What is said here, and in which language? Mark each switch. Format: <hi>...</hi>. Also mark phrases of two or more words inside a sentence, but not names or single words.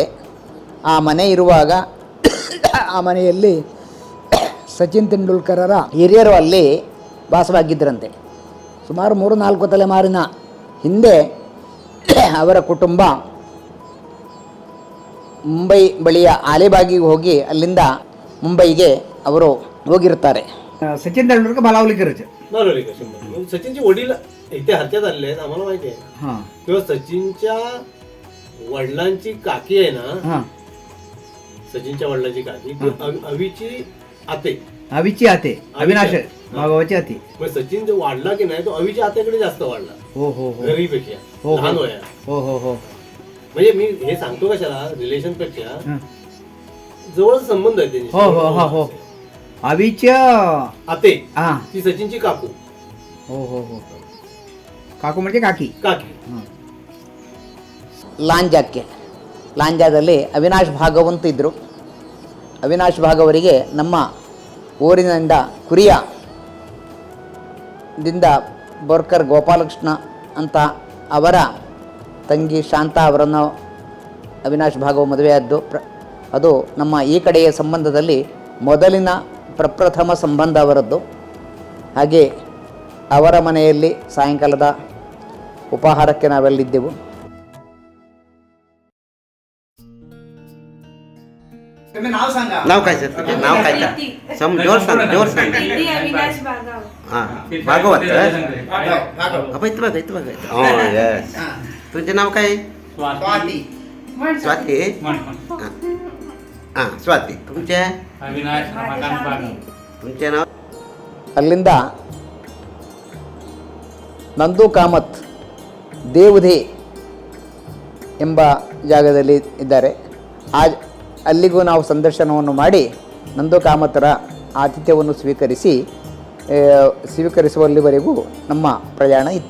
<kn>ಆ ಮನೆ ಇರುವಾಗ ಆ ಮನೆಯಲ್ಲಿ ಸಚಿನ್ ತೆಂಡೂಲ್ಕರರ ಹಿರಿಯರು ಅಲ್ಲಿ ವಾಸವಾಗಿದ್ದರಂತೆ. ಸುಮಾರು 3-4 ತಲೆಮಾರಿನ ಹಿಂದೆ ಅವರ ಕುಟುಂಬ ಮುಂಬೈ ಬಳಿಯ ಆಲಿಬಾಗಿಗೆ ಹೋಗಿ ಅಲ್ಲಿಂದ ಮುಂಬೈಗೆ ಅವರು ಹೋಗಿರ್ತಾರೆ.</kn> <mr>सचिन तेंडुलकर बालावलीकरचे. बालावलीकर 100%. सचिनचे वडील इथे हत्यात आलेले आहेत, आम्हाला माहिती आहे. हां तेव्हा सचिनच्या वडिलांची काकी आहे ना, हां सचिनच्या वडिलांची काकी ती अवीची आते. अवीची आते, अविनाश भागवाची आते. मग सचिन जो वाढला की नाही तो अवीच्या आत्याकडे जास्त वाढला. हो हो हो घरीपेक्षा हो, हो. लहान वया. हो हो हो म्हणजे मी हे सांगतो कशाला, रिलेशन पेक्षा हां. जवळ संबंध आहे त्यांनी. हो हो हो हो अवीच्या आते हां ती सचिनची काकू. हो हो हो काकू म्हणजे काकी. काकी हां</mr> <kn>ಲಾಂಜಾಕ್ಕೆ. ಲಾಂಜಾದಲ್ಲಿ ಅವಿನಾಶ್ ಭಾಗವಂತ ಇದ್ದರು. ಅವಿನಾಶ್ ಭಾಗವರಿಗೆ ನಮ್ಮ ಊರಿನಿಂದ ಕುರಿಯದಿಂದ ಬೋರ್ಕರ್ ಗೋಪಾಲಕೃಷ್ಣ ಅಂತ ಅವರ ತಂಗಿ ಶಾಂತಾ ಅವರನ್ನು ಅವಿನಾಶ್ ಭಾಗವ ಮದುವೆಯಾದ್ದು ಅದು ನಮ್ಮ ಈ ಕಡೆಯ ಸಂಬಂಧದಲ್ಲಿ ಮೊದಲಿನ ಪ್ರಪ್ರಥಮ ಸಂಬಂಧ ಅವರದ್ದು. ಹಾಗೆ ಅವರ ಮನೆಯಲ್ಲಿ ಸಾಯಂಕಾಲದ ಉಪಹಾರಕ್ಕೆ ನಾವೆಲ್ಲಿದ್ದೆವು.</kn> <mr>नाव काय सर तुझे नाव काय सम जोर सांग अविनाश बागाव. हां भागवत अबे इथं बघ हो यस तुझे नाव काय स्वाती हां स्वाती तुमचे तुमचे नाव</mr> <kn>ಅಲ್ಲಿಂದ ನಂದು ಕಾಮತ್ ದೇವಧೆ ಎಂಬ ಜಾಗದಲ್ಲಿ ಇದ್ದಾರೆ. ಅಲ್ಲಿಗೂ ನಾವು ಸಂದರ್ಶನವನ್ನು ಮಾಡಿ ನಂದು ಕಾಮತರ ಆತಿಥ್ಯವನ್ನು ಸ್ವೀಕರಿಸುವಲ್ಲಿವರೆಗೂ ನಮ್ಮ ಪ್ರಯಾಣ ಇತ್ತು.</kn>